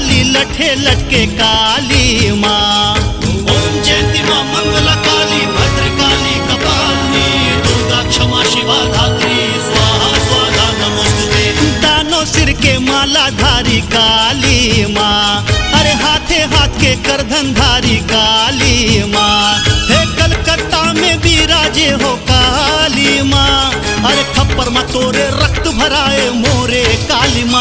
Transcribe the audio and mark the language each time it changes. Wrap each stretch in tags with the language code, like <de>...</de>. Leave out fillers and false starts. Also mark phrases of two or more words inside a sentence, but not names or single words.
<hne>लठे लटके काली माँ।</hne> <sa>ओम जयंती माँ मंगला काली भद्रकाली कपालिनी दुर्गा क्षमा शिवा धात्री स्वाहा स्वाहा नमोस्तुते।</sa> <hne>दानों सिर के माला धारी काली माँ, अरे हाथे हाथ के करधन धारी काली माँ। हे कलकत्ता में विराजे हो काली माँ, अरे खप्पर माँ तोरे रक्त भराए मोरे काली माँ।</hne>